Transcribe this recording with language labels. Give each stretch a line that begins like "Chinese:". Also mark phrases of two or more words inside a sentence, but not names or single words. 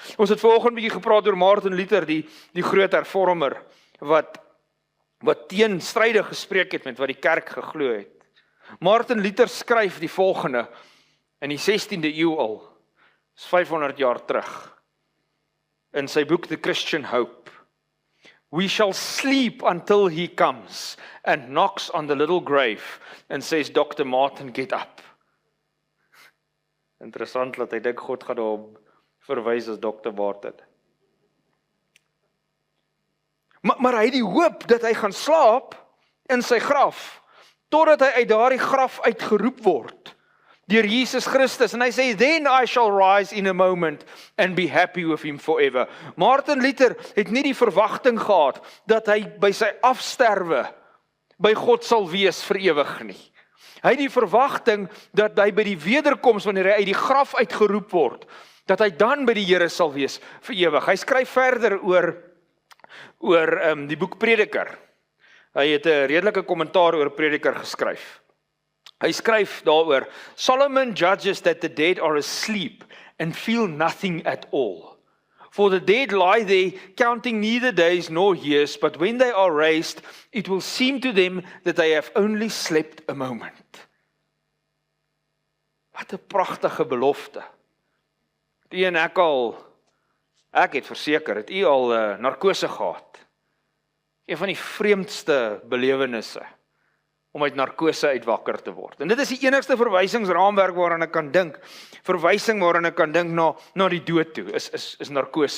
Afrikaans: Ons het vanoggend 'n bietjie gepraat oor Martin Luther, die groot hervormer, wat teenstrydig gespreek het met wat die kerk geglo het. Martin Luther skryf die volgende, in die 16de eeu al, is 500 jaar terug, in sy boek The Christian Hope.
English: We shall sleep until he comes and knocks on the little grave and says, Dr. Martin, get up.
Afrikaans: Interessant dat hy dink God gaan daarop verwys as Dr. Martin. Maar hy het die hoop dat hy gaan slaap in sy graf, totdat hy uit daardie graf uitgeroep word. deur Jesus Christus. En hy sê,
English: then I shall rise in a moment and be happy with him forever.
Afrikaans: Martin Luther het nie die verwagting gehad dat hy by sy afsterwe by God sal wees vir ewig nie. Hy het die verwagting dat hy by die wederkoms, wanneer hy uit die graf uitgeroep word, dat hy dan by die Here sal wees vir ewig. Hy skryf verder oor die boek Prediker. Hy het 'n redelike kommentaar oor Prediker geskryf. Hy skryf daaroor,
English: Solomon judges that the dead are asleep and feel nothing at all. For the dead lie there, counting neither days nor years, but when they are raised, it will seem to them that they have only slept a moment.
Afrikaans: Wat 'n pragtige belofte. Die en ek het verseker, het u al narkose gehad. Een van die vreemdste belewennisse, om uit narkose uit wakker te word. En dit is die enigste verwysingsraamwerk waaraan ek kan dink, verwysing waaraan ek kan dink na die dood toe, is narkose.